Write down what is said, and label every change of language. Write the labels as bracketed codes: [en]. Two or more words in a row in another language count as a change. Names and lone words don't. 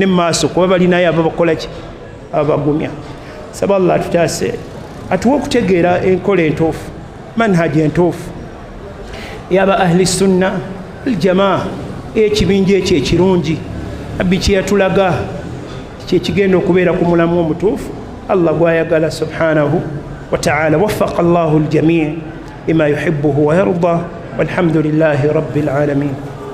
[lg] mu maaso kuba balinayo ababakola ki ababagumya saba Allah atutaase atuwa okutegeera enkola entuufu manhaji entuufu ey'aba [ar] أهل السنة الجماعة [lg] ekibinja ekyo ekirungi abbi kye yatulaga kyekigenda okubeera ku mulamu omutuufu Allah gwayagala [ar] سبحانه وتعالى وفق الله الجميع لما يحبه ويرضى والحمد لله رب العالمين